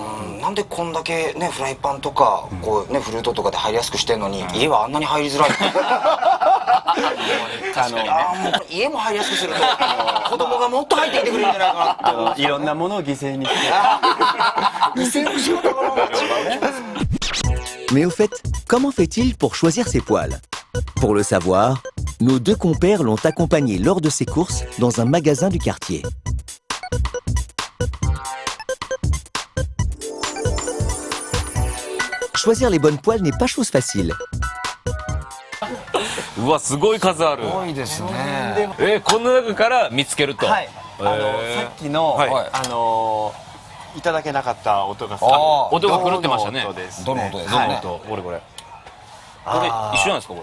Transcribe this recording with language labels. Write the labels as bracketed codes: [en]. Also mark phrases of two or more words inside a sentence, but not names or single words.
[ja] なんでこんだけねフライパンとかこうねフルートとかで入りやすくしてんのに、家はあんなに入りづらい。もうこれ家も入りやすくすると子供がもっと入っていってくれるんじゃないかなって。いろんなものを犠牲にして。犠牲の仕事が違う。 [fr] Mais au fait, comment fait-il pour choisir ses poêles? Pour le savoir, nos deux compères l'ont accompagné lors de ses courses dans un magasin du quartier. Choisir les bonnes poêles n'est pas chose facile. [ja] うわすごい数ある。多いですね。この中から見つけると。はい。さっきの、はいいただけなかった音が音が狂ってましたね。銅の音ですね。どの音ですはい音これこれ。これ一緒なんですかこれ。